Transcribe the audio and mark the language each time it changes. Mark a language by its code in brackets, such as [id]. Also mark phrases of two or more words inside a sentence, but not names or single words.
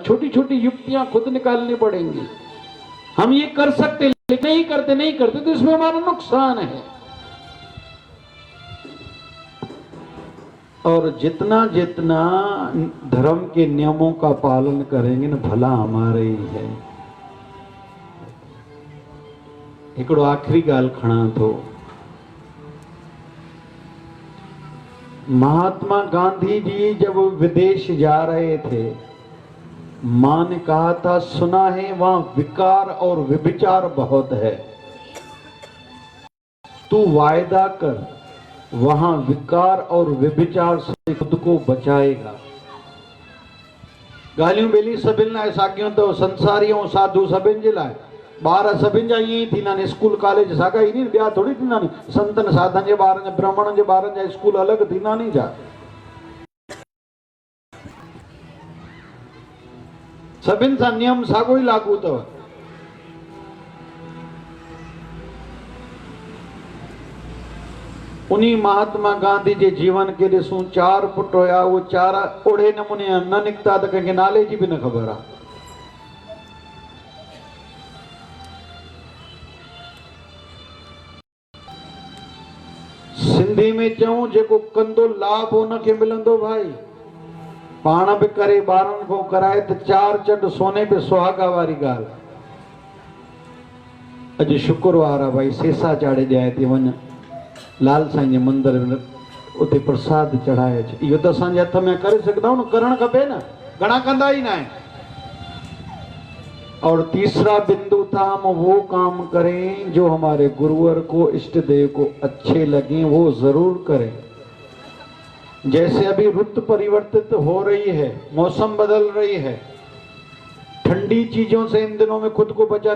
[hi] छोटी छोटी युक्तियां खुद निकालनी पड़ेंगी। हम ये कर सकते लेकिन नहीं करते तो इसमें हमारा नुकसान है। और जितना जितना धर्म के नियमों का पालन करेंगे ना, भला हमारे ही है। [sd] हिकिड़ो आखिरी गाल खणा थो। [hi] महात्मा गांधी जी जब विदेश जा रहे थे, मां ने कहा था, सुना है वहां विकार और व्यभिचार बहुत है, तू वायदा कर वहां विकार और व्यभिचार से खुद को बचाएगा। [sd] गालियों बेली सभिन लाइ साॻियूं तो संसारियों साधु सभिन जे लाइ, ॿार सभिन जा ईअं ई थींदा आहिनि। स्कूल कॉलेज साॻा ई नी, ॿिया थोड़ी थींदा आहिनि। संतन साधन जे ॿारनि जा, ब्राह्मणनि जे ॿारनि जा स्कूल अलॻि थींदा नी जा। सभिनि सां नियम साॻियो ई लागू अथव। उन्हीं महात्मा गांधी जे जीवन के ॾिसूं, 4 पुट हुया, वो 4 ओढ़े नमूने न निकिता त कंहिंखे नाले जी बि न ख़बर आहे। सिंधी में चऊं, जेको कंदो लाभ हुनखे मिलंदो भाई। पाण बि करे, ॿारनि खां कराए त 4 चंड सोने पे सुहागा वारी ॻाल्हि। अॼु शुक्रवार आहे भाई, सेसा चाढ़े ॼाए थी वञ लाल साईं जे मंदिर में, उते प्रसाद चढ़ाए अच। इहो त असांजे हथ में करे सघंदा आहियूं न, करणु खपे न, घणा कंदा ई न आहिनि। [hi] और तीसरा बिंदु था, हम वो काम करें जो हमारे गुरुवर को, इष्ट देव को अच्छे लगे, वो जरूर करें। जैसे अभी रुत परिवर्तित हो रही है, मौसम बदल रही है, ठंडी चीजों से इन दिनों में खुद को बचाना।